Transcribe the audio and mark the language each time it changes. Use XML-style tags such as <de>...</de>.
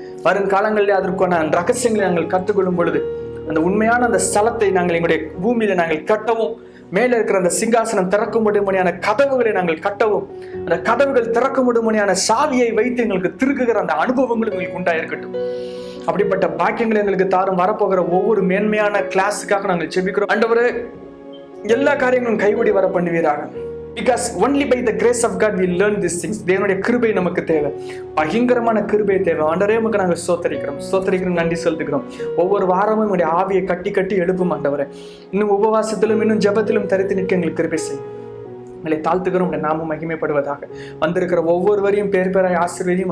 <ta>வருங்காலங்களில் அதற்கான ரகசியங்களை நாங்கள் கற்றுக்கொள்ளும் பொழுது அந்த உண்மையான அந்த ஸ்தலத்தை நாங்கள் எங்களுடைய பூமியில நாங்கள் கட்டவும், மேல இருக்கிற அந்த சிங்காசனம் திறக்கும்படியான கதவுகளை நாங்கள் கட்டவும், அந்த கதவுகள் திறக்கும்படியான சாவியை வைத்து எங்களுக்கு திருக்குகிற அந்த அனுபவங்களும் எங்களுக்கு உண்டாயிருக்கட்டும். அப்படிப்பட்ட பாக்கியங்களை எங்களுக்கு தாரும். வரப்போகிற ஒவ்வொரு மேன்மையான கிளாஸுக்காக நாங்கள் செபிக்கிறோம் ஆண்டவரே. எல்லா காரியங்களும் கைவிடி வர பண்ணுவீராக.</ta> <en>Because only by the grace of God we learn these things.</en> <ta>தேவனுடைய கிருபை நமக்கு தேவை, பயங்கரமான கிருபை தேவை. ஆண்டவரே உமக்கு நாங்கள் ஸ்தோத்திரிக்கிறோம், நன்றி செலுத்துகிறோம். ஒவ்வொரு வாரமும் என்னுடைய ஆவியை கட்டி கட்டி எழுப்பும் ஆண்டவரே. இன்னும் உபவாசத்திலும் இன்னும் ஜெபத்திலும் தரித்து நிற்க எங்களுக்கு கிருபை செய்யும். எங்களை தாழ்த்துகிறோம். உடைய நாமம் மகிமைப்படுவதாக. வந்திருக்கிற ஒவ்வொருவரையும் பேர் பேராய் ஆசீர்வதியும்.</ta>